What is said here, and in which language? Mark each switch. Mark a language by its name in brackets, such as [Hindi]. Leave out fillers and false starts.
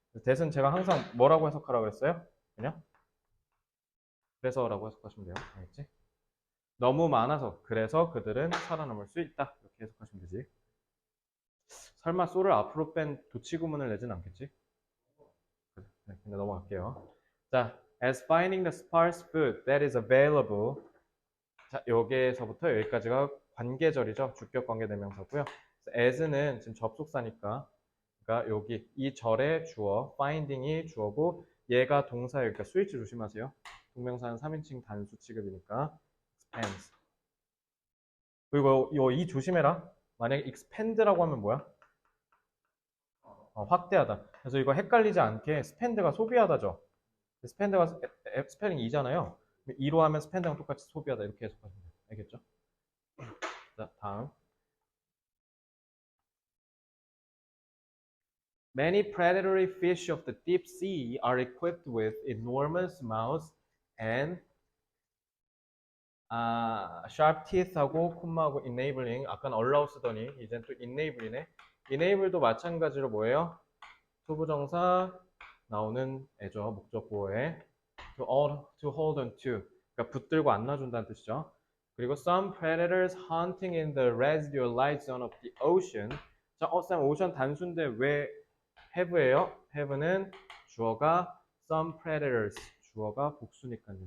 [Korean] that은 제가 항상 뭐라고 해석하라고 그랬어요? 그냥? 그래서라고 해석하시면 돼요. 알겠지? 너무 많아서 그래서 그들은 살아남을 수 있다. 이렇게 해석하시면 되지. 설마 so를 앞으로 뺀 도치 구문을 내진 않겠지? 그래, 네, 근데 넘어갈게요. [English] 자, as finding the sparse food that is available. [Korean] 자, 여기에서부터 여기까지가 관계절이죠. 주격 관계 대명사고요. as는 지금 접속사니까, 그러니까 여기 이 절의 주어, finding이 주어고 얘가 동사예요. 그러니까 스위치 조심하세요. 동명사는 3인칭 단수 취급이니까 expands. 그리고 이 조심해라. 만약에 expand라고 하면 뭐야? 확대하다. 그래서 이거 헷갈리지 않게 spend가 소비하다죠. spend가 스펠링 2잖아요. 2로 하면 spend랑 똑같이 소비하다 이렇게 해석하시면 돼요. 알겠죠? 자, 다음. [English] Many predatory fish of the deep sea are equipped with enormous mouths and sharp teeth하고 콤마하고 enabling [Korean] 아까는 allow 쓰더니 이젠 또 enable이네. enable도 마찬가지로 뭐예요? 투부정사 나오는 애죠. 목적보어에 [English] to hold on to [Korean] 그러니까 붙들고 안놔준다는 뜻이죠. [English] 그리고 some predators hunting in the residual light zone of the ocean. [Korean] 자, 쌤 오션 단수인데 왜 have예요? have는 주어가 some predators 주어가 복수니까요.